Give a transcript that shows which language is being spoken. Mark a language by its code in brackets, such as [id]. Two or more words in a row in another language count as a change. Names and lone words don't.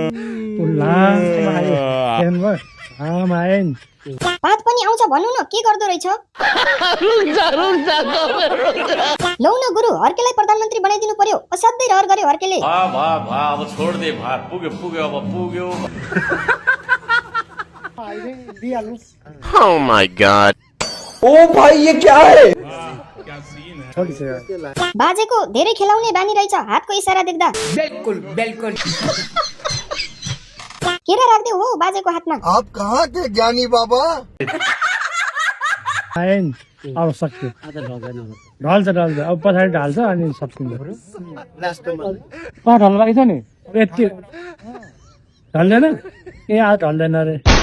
[ne] पात पनि आउँछ भन्नु न के गर्दो रहेछ लौ न गुरु हर्केलाई प्रधानमन्त्री बनाइदिनु पर्यो असाध्यै रहर गर्यो हर्केले [hi] अब छोड दे [ne] भार पुग्यो अब पुग्यो [en] Oh my god [hi] ओ भाई ये क्या है [ne] बाजेको धेरै खेलाउने बानी रहेछ हातको इशारा देख्दा बिल्कुल केरा राख्दै हो बाजेको हातमा [hi] आप कहाँ के ज्ञानी बाबा [ne] अब सक्यो ढल्छ अब पछाडि ढाल्छ अनि सकिन्छ ढल्बाकी छ नि यति ढल्दैन ए आज ढल्दैन रे